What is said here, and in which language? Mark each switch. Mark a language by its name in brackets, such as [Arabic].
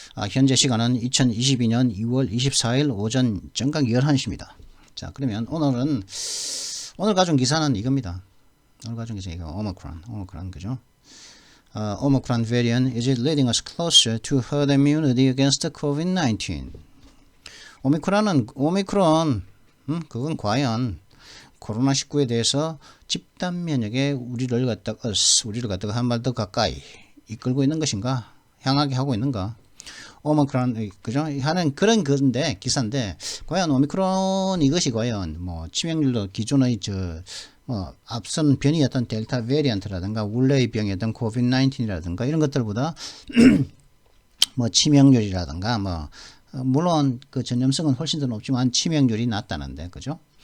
[Korean] 현재 시간은 2022년 2월 24일 오전 정각 11시입니다. 자, 그러면 오늘 가져온 기사는 이겁니다. 오늘 가져온 기사 이거 오미크론 그죠? [English] Omicron variant is it leading us closer to herd immunity against COVID-19. [Korean] 오미크론 그건 과연 코로나19에 대해서 집단 면역에 우리를 갖다가 한 발 더 가까이 이끌고 있는 것인가? 향하게 하고 있는가? 오미크론 그죠? 하는 그런 건데 기사인데 과연 오미크론 이것이 과연 뭐 치명률도 기존의 앞선 변이였던 델타 베리언트라든가 원래의 병이었던 코비드-19이라든가 이런 것들보다 뭐 치명률이라든가 물론 그 전염성은 훨씬 더 높지만 치명률이 낮다는데 그죠?